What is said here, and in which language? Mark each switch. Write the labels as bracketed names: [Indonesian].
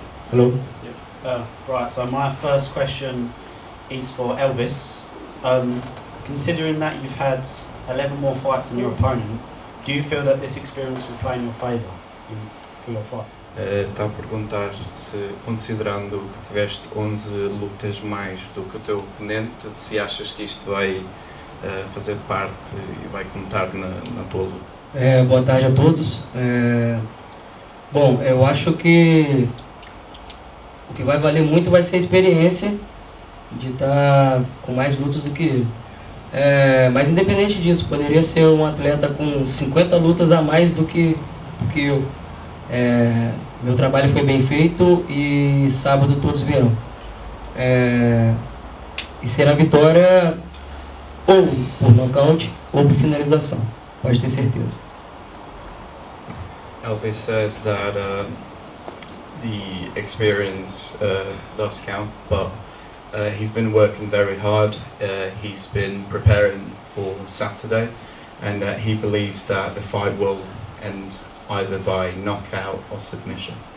[English] Hello. Right, so my first question is for Elvis. Considering that you've had 11 more fights than your opponent, do you feel that this experience will play in your favour for your fight? [Portuguese] Está a perguntar se, considerando que tiveste 11 lutas mais do que o teu oponente, se achas que isto vai fazer parte e vai contar na tua luta. Boa tarde a todos. Bom, eu acho que o que vai valer muito vai ser a experiência de estar com mais lutas do que ele. Mas independente disso, poderia ser um atleta com 50 lutas a mais do que eu. Meu trabalho foi bem feito e sábado todos verão. E será vitória ou por nocaute ou por finalização, pode ter certeza. [English] Elvis says that the experience does count, but he's been working very hard. He's been preparing for Saturday, and he believes that the fight will end either by knockout or submission.